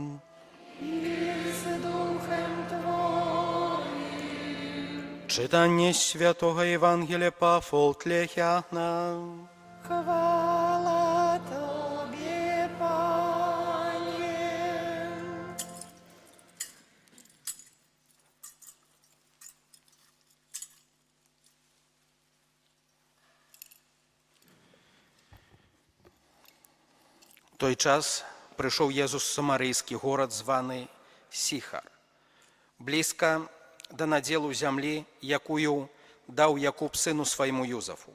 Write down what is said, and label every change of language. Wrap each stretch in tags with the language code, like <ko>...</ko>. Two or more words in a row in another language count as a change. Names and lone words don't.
<pl>Z duchem Twoim. Czytanie Świętego Ewangelii Pawła Jana. Chwała Tobie, Panie.</pl> <uk>В той час прийшов Єсус в Самарійський город, званий Сіхар, близько до наділу землі, якую дав Якуб сину своєму Юзефу.</uk>